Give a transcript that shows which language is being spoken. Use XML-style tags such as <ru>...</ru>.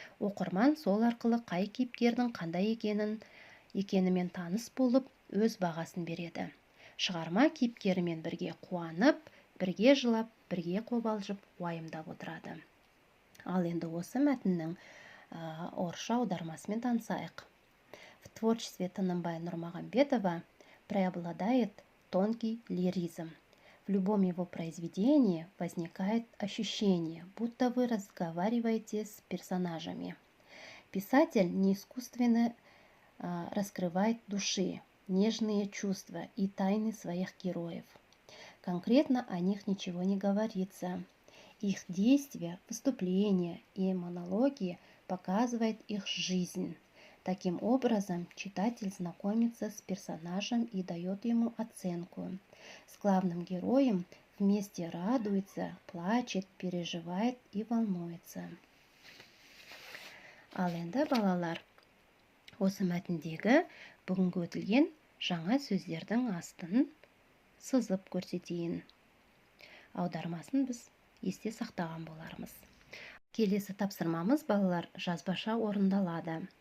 <kk>Оқырман сол арқылы қай кейіпкердің қандай екенімен таныс болып, өз бағасын береді. Шығарма кейіпкерімен бірге қуанып, бірге жылап, бірге қобалжып, уайымдап отырады. Ал енді осы мәтіннің орысша аудармасымен танысайық.</kk> <ru>В творчестве Тынымбая Нурмагомедова преобладает тонкий лиризм. В любом его произведении возникает ощущение, будто вы разговариваете с персонажами. Писатель не искусственно раскрывает души, нежные чувства и тайны своих героев. Конкретно о них ничего не говорится. Их действия, выступления и монологи показывают их жизнь. Таким образом, читатель знакомится с персонажем и дает ему оценку. С главным героем вместе радуется, плачет, переживает и волнуется.</ru> <kk>Ал енді, балалар, осы мәтіндегі бүгінгі өтілген жаңа сөздердің астын сызып көрсетейін. Аудармасын біз есте сақтаған болармыз. Келесі тапсырмамыз, балалар, жазбаша орындалады.</kk>